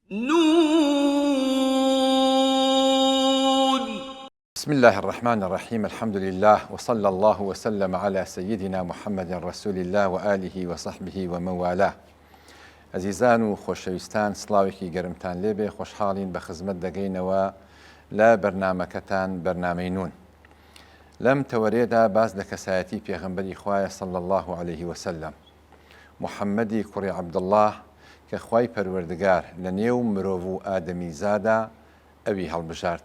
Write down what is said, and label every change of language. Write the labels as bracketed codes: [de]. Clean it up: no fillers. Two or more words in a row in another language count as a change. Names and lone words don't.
[ckb] نون. [ar] بسم الله الرحمن الرحيم. الحمد لله وصلى الله وسلم على سيدنا محمد رسول الله وآله وصحبه ومن والاه. [ckb] عزیزان و خۆشەویستان، سڵاوێکی گەرمتان لێبێ. خۆشحاڵین بە خزمەت دەگەینەوە لە بەرنامەکەتان بەرنامەی نون. لەم تەوەرێدا باس لە کەسایەتی پێغەمبەری خوایە [ar] صلی الله عليه وسلم، [ckb] محەممەدی کوڕی عەبدوڵڵاه کە خوای پەروەردگار لە نێو مرۆڤ و ئادەمیزادا ئەوی هەڵبژارد.